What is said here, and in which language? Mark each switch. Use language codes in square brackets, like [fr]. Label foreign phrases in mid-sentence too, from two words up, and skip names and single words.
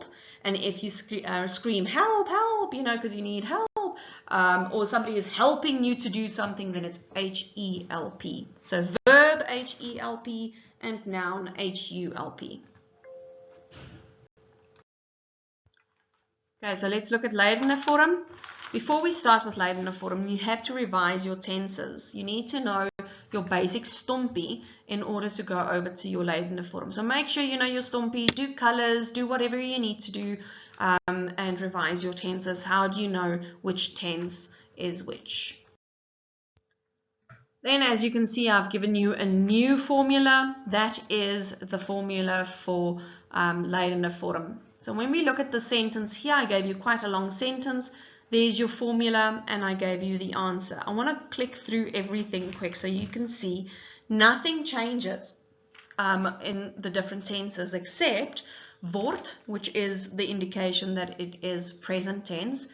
[en] And if you scream help, help, you know, because you need help, or somebody is helping you to do something, then it's H-E-L-P. So verb H-E-L-P and noun H-U-L-P. Okay, so let's look at [af] leidende vorm. [en] Before we start with [af] leidende vorm, [en] you have to revise your tenses. You need to know your basic stompie in order to go over to your [af] leidende vorm. [en] So make sure you know your stompie, do colors, do whatever you need to do, and revise your tenses. How do you know which tense is which? Then, as you can see, I've given you a new formula. That is the formula for [af] leidende vorm. [en] So when we look at the sentence here, I gave you quite a long sentence. There's your formula, and I gave you the answer. I want to click through everything quick so you can see nothing changes in the different tenses except word, which is the indication that it is present tense.